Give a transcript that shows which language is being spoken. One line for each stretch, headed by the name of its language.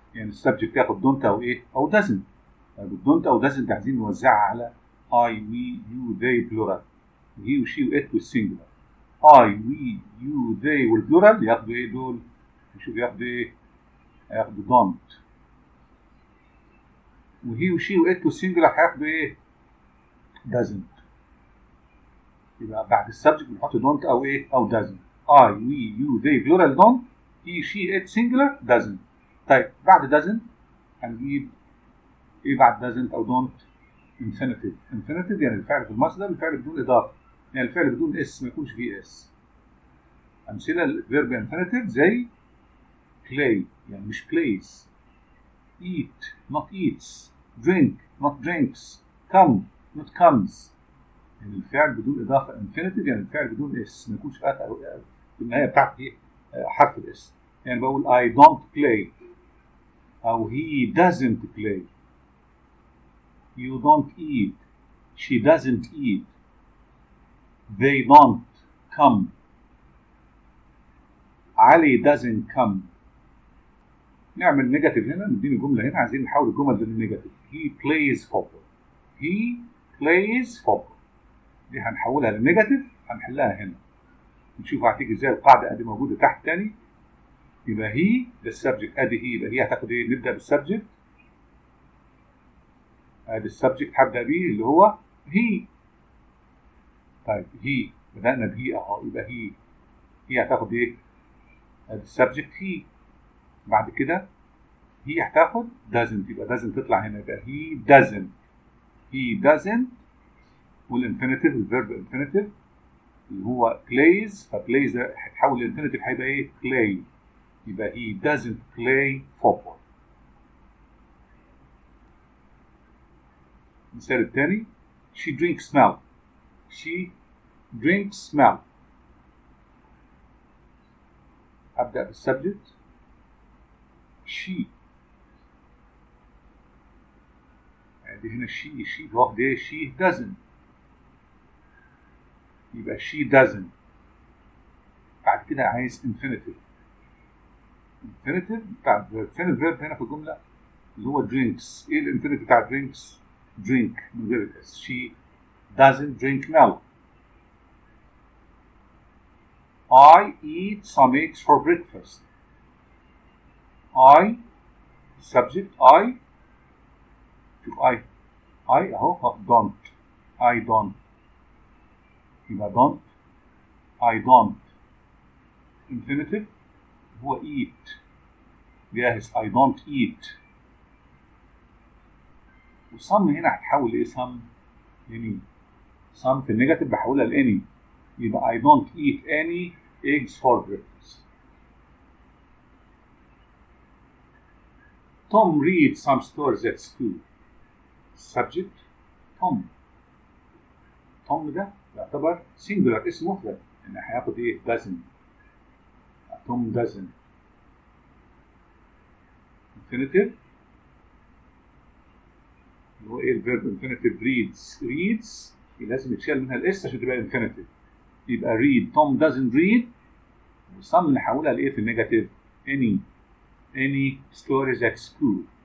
Arabic: يعني السبجكت ياخد don't او ايه او doesn't. don't او doesn't عايزين نوزعها على I we you they plural، he و she و it والسنجلر. I we you they والبلورال ياخدوا ايه دول؟ نشوف ياخدوا ايه؟ هياخدوا don't. وهي وشي وات والسنجلر هياخدوا ايه؟ doesn't. يبقى بعد السبجكت بنحط don't او ايه؟ او doesn't.
English: I we you they plural don't، he she it singular doesn't.
Arabic: طيب بعد doesn't هنجيب ايه بعد doesn't او don't؟ infinitive. infinitive يعني الفعل في المصدر، الفعل بدون اضافه. يعني الفعل بدون اس ما يكونش فيه اس.
English: امثله الفيرب انفينيتيف زي play يعني مش plays، eat not eats، drink not drinks، come not comes.
Arabic: يعني الفعل بدون اضافه انفينيتيف يعني الفعل بدون اس ما يكونش في النهايه بتاعته ايه حرف الاس.
English: يعني بقول I don't play او he doesn't play، you don't eat، she doesn't eat، they don't come، علي doesn't come.
Arabic: نعمل نيجاتيف هنا، نديني جمله هنا، عايزين نحول الجمل بالنيجاتيف.
English: he plays football، he plays football،
Arabic: دي هنحولها للنيجاتيف، هنحلها هنا نشوف هتيجي ازاي. القاعده ادي موجوده تحت تاني. يبقى هي ده السبجكت، ادي هي، يبقى هي هتاخد ايه؟ نبدا بالسبجكت، ادي السبجكت هبدا بيه اللي هو هي. طيب هي بدانا بهي اهو، يبقى هي هتاخد ايه؟ ادي السبجكت هي. بعد كده هي هتاخد doesn't، يبقى doesn't تطلع هنا، يبقى he doesn't والانفينيتيف الفيرب انفينيتيف اللي هو plays، فبلايز ده هيتحول لانفينيتيف هيبقى ايه؟ play، يبقى
English: he doesn't play football. المثال الثاني she drinks milk، she drinks milk.
Arabic: أبدأ بالسبجكت she، دي هنا she واخد ايه؟ she doesn't، يبقى she doesn't. بعد كده عايز infinitive بتاع فين الفيرب هنا في الجملة؟ اللي هو drinks. ايه الانفينيتيف بتاع drinks؟ drink من غير الاس.
English: she doesn't drink milk. I eat some eggs for breakfast. I subject I، شوف I اهو don't، I don't، يبقى don't، I don't. infinitive هو eat، جاهز I don't eat. وsome هنا هتحول لايه؟ some any، some في النيجاتيف بحولها لاني، يبقى I don't eat any eggs for breakfast. Tom reads some stories at school.
Arabic: subject Tom، Tom ده يعتبر singular اسم مفرد، يعني هياخد ايه؟ doesn't. Tom doesn't. infinitive اللي هو ايه الفيرب infinitive reads لازم يتشال منها الاس عشان تبقى infinitive، يبقى read Tom doesn't read. وsome نحولها لايه في النيجاتيف؟ any stories at school.